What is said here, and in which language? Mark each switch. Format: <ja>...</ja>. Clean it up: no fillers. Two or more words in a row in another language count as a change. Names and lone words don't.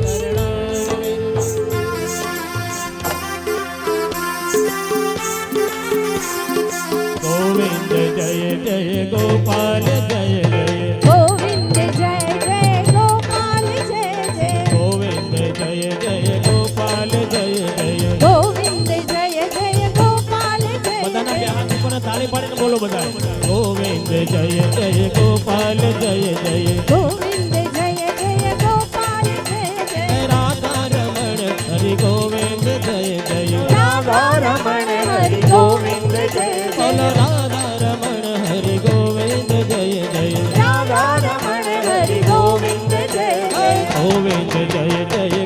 <hi>गोविंद जय जय गोपाल जय जय गोविंद जय जय गोपाल जय जय गोविंद जय जय गोपाल जय जय गोविंद जय जय गोपाल जय</hi> <gu>બધાના બે</gu> <hi>जय</hi> <gu>હાથ ઉપર તાળી પાડીને બોલો બધા</gu> <hi>गोविंद जय जय गोपाल जय जय गोविंद जय जय गोपाल जय जय राधा रमण हरि गोविंद जय जय राधा रमण हरि गोविंद जय</hi> <gu>બોલો</gu> <hi>जय राधा रमण हरि गोविंद जय जय राधा रमण हरि गोविंद जय जय गोविंद जय जय</hi>